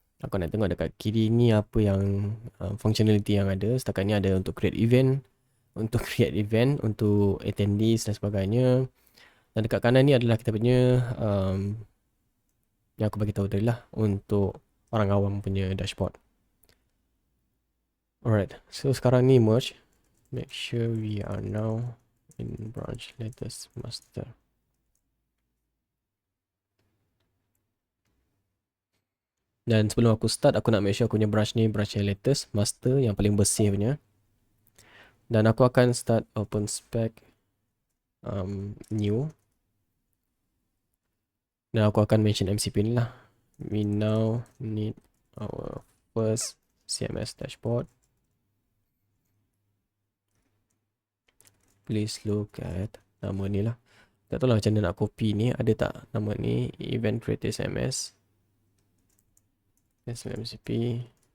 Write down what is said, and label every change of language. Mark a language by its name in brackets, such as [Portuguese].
[Malay] Aku nak tengok dekat kiri ni apa yang functionality yang ada. Setakat ni ada untuk create event, untuk attendees dan sebagainya. Dan dekat kanan ni adalah kita punya yang aku bagi tahu tadi lah, untuk orang awam punya dashboard. [English] Alright, so [Malay] sekarang ni merge. [English] Make sure we are now in branch latest master. [Malay] Dan sebelum aku start, aku nak make sure aku punya branch ni branch yang latest master, yang paling bersih punya. Dan aku akan start open spec new. Dan aku akan mention MCP ni lah. [English] We now need our first CMS dashboard. Please look at [Malay] nama ni lah. Tak tahu lah macam mana nak copy ni. Ada tak nama ni? Event Creator CMS. MCP.